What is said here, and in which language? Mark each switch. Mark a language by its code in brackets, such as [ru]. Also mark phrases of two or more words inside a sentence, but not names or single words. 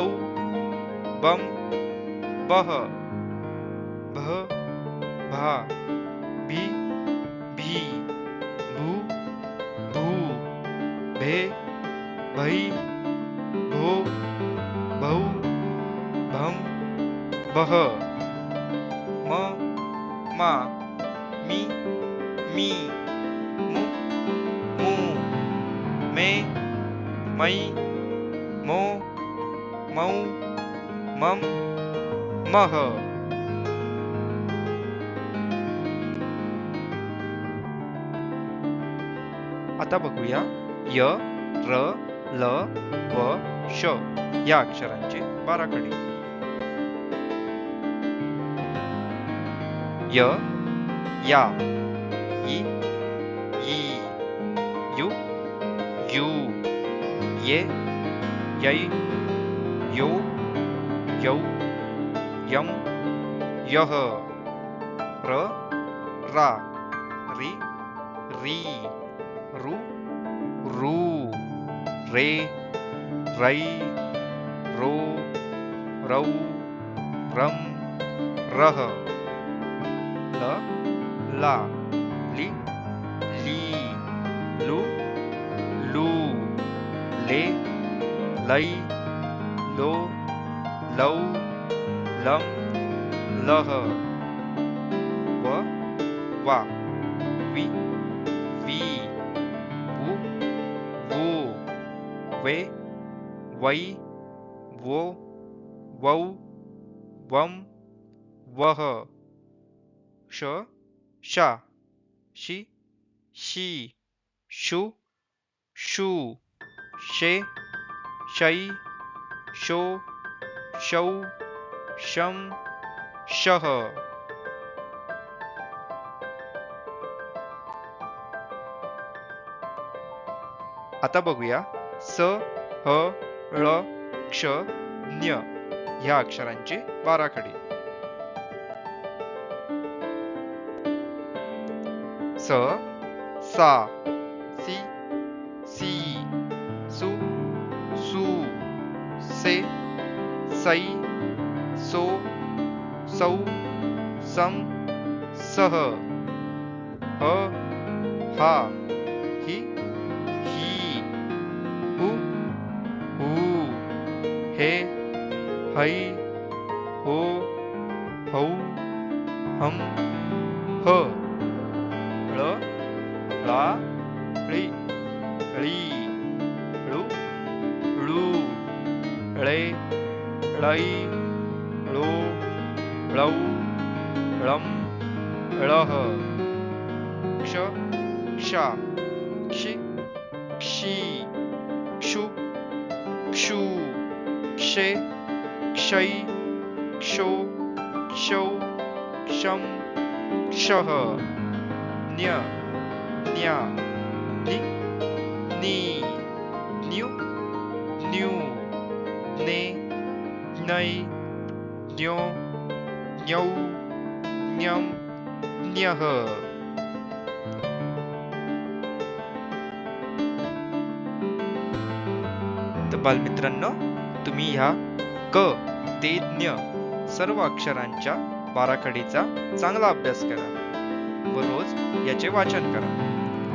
[mr] बम बह भ भा भी भी भू भू भे भई भो भौ भम बह म मा मी मी मु मू मे मै मो मौ मम मह. आता बघूया य र ल व श या अक्षरांची बाराखडी. य या ई ई यु यू ये यै यो यौ यम यह र रा री री रु रू रे रै रो रौ रम रह ल ला ली ली लू लू ले लै लो लौ लम लह व वा वी वी वू वो वे वै वो वौ वम वह श शा शी शी शू शू शे शै शो शौ शम शह. आता बघूया स ह ळ क्ष ञ ह्या अक्षरांची बाराखडी. स सा सी सी सु सू से सै सो सौ सम सह ह हा ही ही हु हू हे है हो हौ हम ह ळ ळा ळी ळी ळू ळू ळे ळै ळो ळौ ळम ळह क्षक्षा क्षि क्षी क्षु क्षू क्षे क्षै क्षो क्षौ क्षम क्षः न्य न्या नि नी न्यू न्यू ने नै न्यो न्यौ न्यम न्यः. तर बालमित्रांनो, तुम्ही ह्या क ते ज्ञ सर्व अक्षरांच्या बाराखडीचा चांगला अभ्यास करा व रोज याचे वाचन करा.